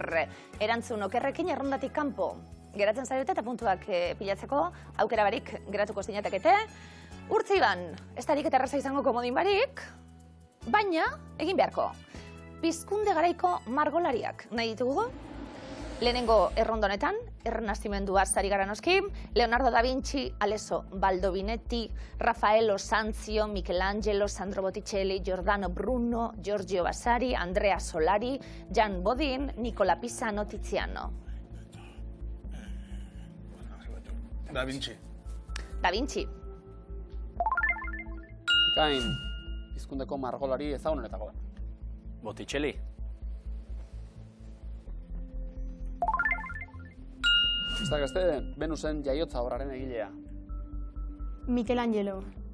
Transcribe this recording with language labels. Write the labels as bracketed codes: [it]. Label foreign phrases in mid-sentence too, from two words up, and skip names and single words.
[eu] Erantzun okerrekin errondatik kanpo. Geratzen zarete eta puntuak pilatzeko aukera barik geratuko zinatekete. Urtziban, ez da ariketa erraza izango komodin barik, baina egin beharko. Pizkunde garaiko margolariak nahi ditugu. Lehenengo errondonetan, errenazimendua zari gara noski, Leonardo da Vinci, Alesso Baldovinetti, Raffaello Sanzio, Michelangelo, Sandro Botticelli, Giordano Bruno, Giorgio Vasari, Andrea Solari, Jan Bodin, Nicola Pisano, Tiziano. Da Vinci. Da Vinci. Bikain, pizkundeko margolari ezagunenetako bat. Botticelli. Ez da gazte, Venusen jaiotza obraren egilea. Michelangelo.